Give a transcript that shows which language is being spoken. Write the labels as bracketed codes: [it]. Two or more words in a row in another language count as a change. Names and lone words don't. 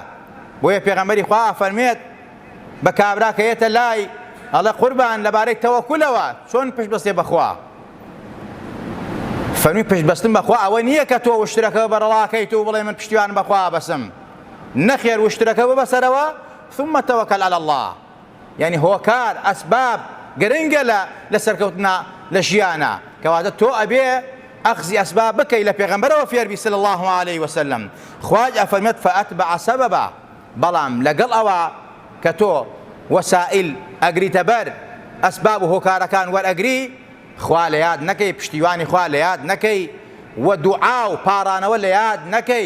[ckb] بۆیە پێغەمبەری خوا فەرمێت بە کابرا کە هێتە لای ئەڵێ قوربان لەبارەی تەوەکولەوە چۆن پشت بەستێ بەخوا. فەرمی پشت بەستن بەخوا ئەوە نییە کە تۆ وشترەکە بەرەڵاکەیت و بڵێ من پشتیوان بەخوا بەسم. نەخێر وشترەکە ببەسەرەوە [ar] ثم توكل على الله. [ckb] يعني هۆکار ئەسباب گرنگە لە سەرکەوتنا لە ژیانە. کەواتە تۆ ئەبێ ئەخزی ئەسباب بکەی لە پێغەمبەرەوە فێربی [ar] صلی الله عليه وسلم. [ckb] خوای ئەفەرمێت [ar] فأتبع سببا. [ckb] بەڵام لەگەڵ ئەوە کە تۆ وەسائل ئەگریتە بەر ئەسباب و هۆکارەکان وەرئەگری، خوا لە یاد نەکەی، پشتیوانی خوا لە یاد نەکەی و دوعا و پارانەوە لە یاد نەکەی.